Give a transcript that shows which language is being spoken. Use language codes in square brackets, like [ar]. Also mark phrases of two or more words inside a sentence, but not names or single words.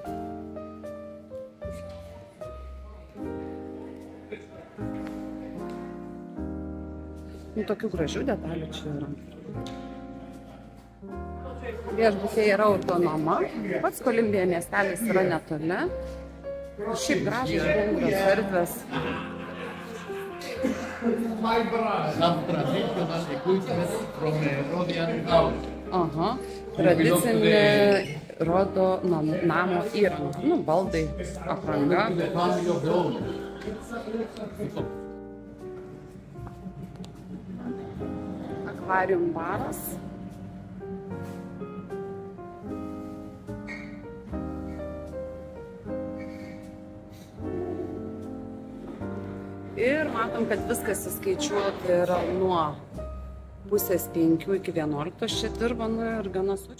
[lt] Tokių gražių detalių čia yra. Viešbutyje yra autonoma. Pats Kolumbija miestelis yra netoli. Šiaip gražios bendros erdvės. [en] Some traditional equipment from Rhodian house. [lt] Aha, tradicinė Rodo namo įranga. Nu, baldai, apranga. Akvarium baras. Ir matom, kad viskas įskaičiuota yra nuo 4:30 iki 11 čia dirba, nu ir gana sočiai.